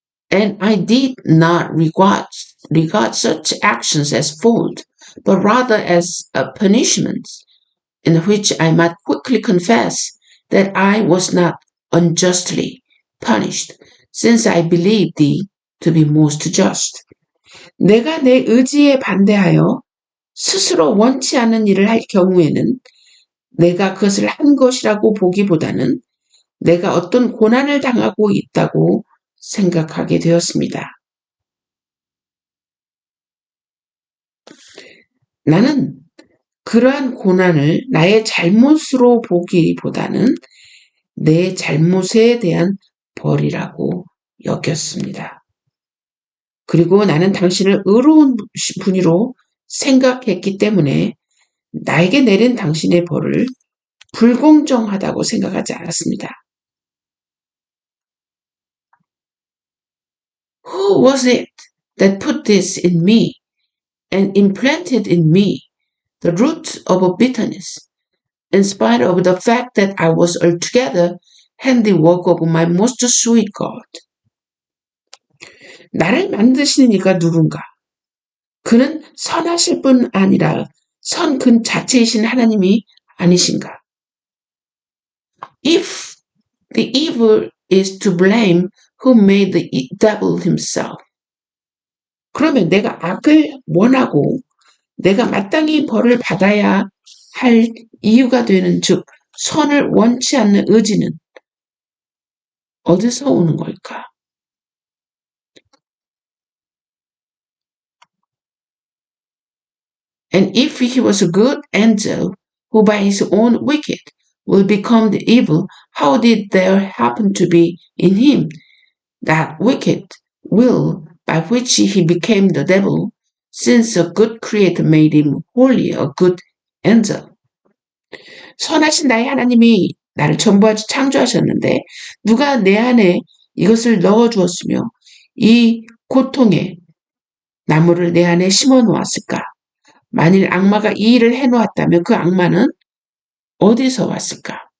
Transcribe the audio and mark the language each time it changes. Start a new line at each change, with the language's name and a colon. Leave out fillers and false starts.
English: And I did not regard such actions as fault, but rather as a punishment, in which I might quickly confess that I was not unjustly punished, since I believed thee to be most just.
Korean: 내가 내 의지에 반대하여 스스로 원치 않은 일을 할 경우에는 내가 그것을 한 것이라고 보기보다는 내가 어떤 고난을 당하고 있다고 생각하게 되었습니다. 나는 그러한 고난을 나의 잘못으로 보기보다는 내 잘못에 대한 벌이라고 여겼습니다. 그리고 나는 당신을 의로운 분이로 생각했기 때문에 나에게 내린 당신의 벌을 불공정하다고 생각하지 않았습니다.
English: Who was it that put this in me and implanted in me the root of a bitterness, in spite of the fact that I was altogether handiwork of my most sweet God?
Korean: 나를 만드시는 이가 누군가? 그는 선하실 뿐 아니라 그 자체이신 하나님이 아니신가?
English: If the evil is to blame, who made the devil himself?
Korean: 그러면 내가 악을 원하고 내가 마땅히 벌을 받아야 할 이유가 되는 즉 선을 원치 않는 의지는 어디서 오는 걸까?
English: And if he was a good angel who by his own wicked will become the evil, how did there happen to be in him that wicked will by which he became the devil, since a good creator made him wholly a good angel?
Korean: 선하신 나의 하나님이 나를 전부하지 창조하셨는데 누가 내 안에 이것을 넣어주었으며 이 고통의 나무를 내 안에 심어 놓았을까? 만일 악마가 이 일을 해놓았다면 그 악마는 어디서 왔을까?